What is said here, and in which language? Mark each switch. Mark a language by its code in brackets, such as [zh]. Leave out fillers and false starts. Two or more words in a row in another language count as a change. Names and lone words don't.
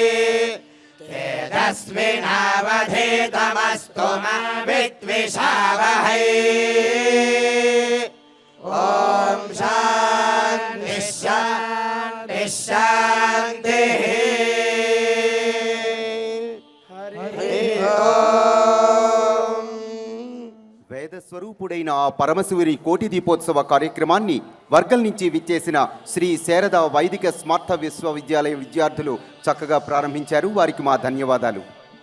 [sa] तेजस्विनावधीतमस्तु मा विद्विषावहै ॐ शान्तिः शान्तिः शान्तिः हरिः ओम् [te] వేద స్వరూపుడైన ఆ పరమశివుని కోటి దీపోత్సవ కార్యక్రమాన్ని వర్గల్ నుంచి విచ్చేసిన శ్రీ శారద వైదిక స్మార్త విశ్వవిద్యాలయ విద్యార్థులు చక్కగా ప్రారంభించారు. వారికి మా ధన్యవాదాలు.